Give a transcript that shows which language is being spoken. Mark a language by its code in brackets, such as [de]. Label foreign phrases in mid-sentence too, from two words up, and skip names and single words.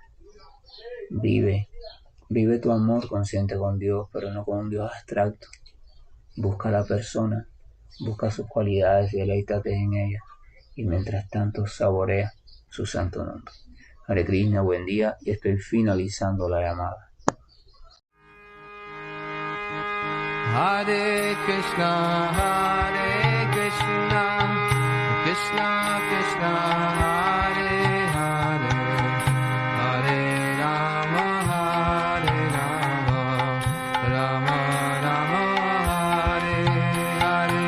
[es] Vive tu amor consciente con Dios, pero no con un Dios abstracto. Busca a la persona, busca sus cualidades y deleítate en ellas. Y mientras tanto saborea su santo nombre. [sa] Hare Krishna, [es] buen día, y estoy finalizando la llamada. [sa] Hare Krishna, Krishna Krishna, Hare Hare, Hare Rama, Rama Rama, Hare Hare.